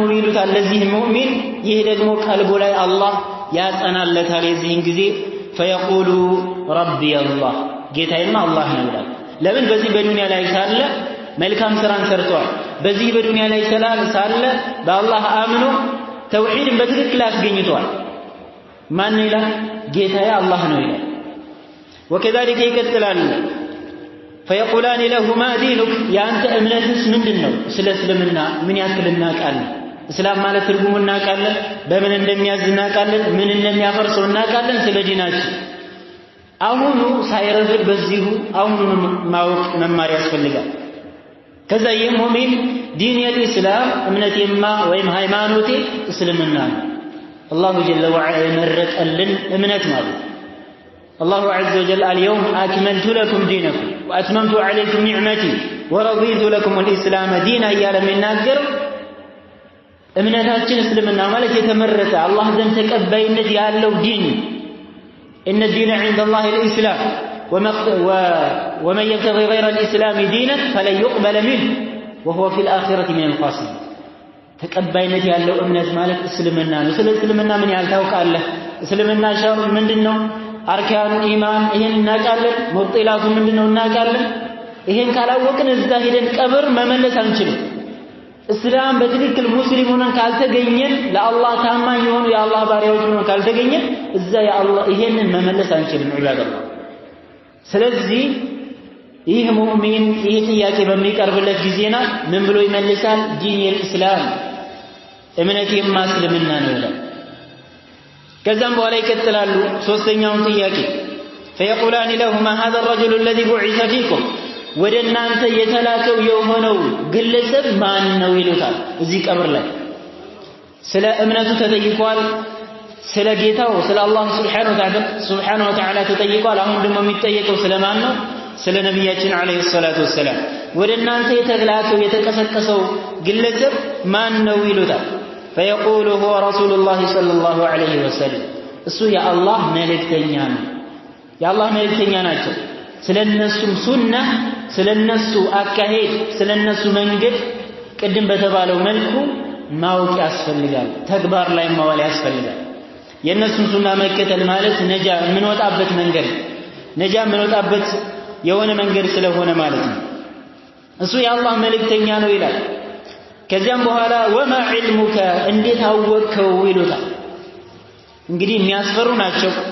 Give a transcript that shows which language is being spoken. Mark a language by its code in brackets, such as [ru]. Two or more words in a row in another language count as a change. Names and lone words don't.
[am] ይሉታል ለዚህ ሙእሚን ይሄ ደግሞ ቀልቡ ላይ አላህ ያጸናለታል የዚህን ጊዜ [ar] فيقول ربي الله [am] ጌታዬማ አላህ ነው ይላል ለምን በዚህ በዱንያ ላይ ሳለ መልካም ስራን ሰርቷል በዚህ በዱንያ ላይ ሳለ በአላህ አምኖ ተውሂድን በትክክል አስገኝቷል ማን ይላል ጌታዬ አላህ ነው ይላል وكذلك ይቀጥላል [ar] فيقولان له ما دينك يا انت [am] እምነትስ ምንድነው ስለ እስልምና ምን ያክል እናውቃለን እስላም ማለት ትርጉሙ እናውቃለን በምን እንደሚያዝ እናውቃለን ምን እንደሚያፈርሰው እናውቃለን ስለ ዲናችን አሁኑ ሳይረፍድ በዚሁ አሁኑ ማወቅ መማር ያስፈልጋል ከዛ የሙእሚን ዲን የኢስላም እምነቴማ ወይም ሃይማኖቴ እስልምና ነው [ar] الله جل وعلا [am] የመረጠልን እምነት ማለት [ar] الله عز وجل اليوم أكملت لكم دينكم وأتممت عليكم نعمتي ورضيت لكم الإسلام دينا يا لمن ناقر [am] እምነታችን እስልምና ማለት የተመረጠ አላህ ዘንድ ተቀባይነት ያለው ዲን [ar] إن الدين عند الله الإسلام ومن يبتغي غير الإسلام دينا فلن يقبل منه وهو في الآخرة من الخاسرين [am] ተቀባይነት ያለው እምነት ማለት እስልምና ነው። ስለ እስልምና ምን ያህል ታውቃለህ? እስልምና ሸር ምንድነው? [ar] أركان الإيمان [am] ይሄን እናውቃለን። ሙብጢላቱ ምንድነው እናውቃለን። ይሄን ካላወቅን እዛ ሄደን ቀብር መመለስ አንችልም። እስላም በትክክል ሙስሊም ሆነን ካልተገኘን ለአላህ ታማኝ የሆኑ የአላህ ባሪያዎች ሆነን ካልተገኘን እዛ የአላህ ይሄንን መመለስ አንችልም ዒባደላህ። ስለዚህ ይህ ሙእሚን ይህ ጥያቄ በሚቀርብለት ጊዜና ምን ብሎ ይመልሳል? ዲን የእስላም እምነቴማ እስልምና ነው ይላል። ከዛም በኋላ ይቀጥላሉ ሶስተኛውን ጥያቄ [ar] فيقولان لهما هذا الرجل الذي بعث فيكم [am] ወደ እናንተ የተላከው የሆነው ግለሰብ ማን ነው ይሉታል። እዚህ ቀብር ላይ ስለ እምነቱ ተጠይቋል። ስለ ጌታው ስለ አላህ [ar] سبحانه وتعالى [am] ተጠይቋል። አሁን ደግሞ የሚጠየቀው ስለማን ነው? ስለ ነብያችን [ar] عليه الصلاة والسلام። [am] ወደ እናንተ የተላከው የተቀሰቀሰው ግለሰብ ማን ነው ይሉታል። [ar] فيقول هو رسول الله صلى الله عليه وسلم [am] እሱ የአላህ መልእክተኛ ነው። የአላህ መልእክተኛ ናቸው። ስለነሱም ሱና ስለነሱ አካሄድ ስለነሱ መንገድ ቅድም በተባለው መልኩ ማወቅ ያስፈልጋል። ተግባር ላይ ማዋል ያስፈልጋል። የነሱን ሱና መከተል ማለት ነጃ የምንወጣበት መንገድ ነጃ የምንወጣበት የሆነ መንገድ ስለሆነ ማለት ነው። እሱ የአላህ መልእክተኛ ነው ይላል። ከዚያም በኋላ [ar] وما علمك [am] እንዴት አወቅከው ይሉታል። እንግዲህ የሚያስፈሩ ናቸው።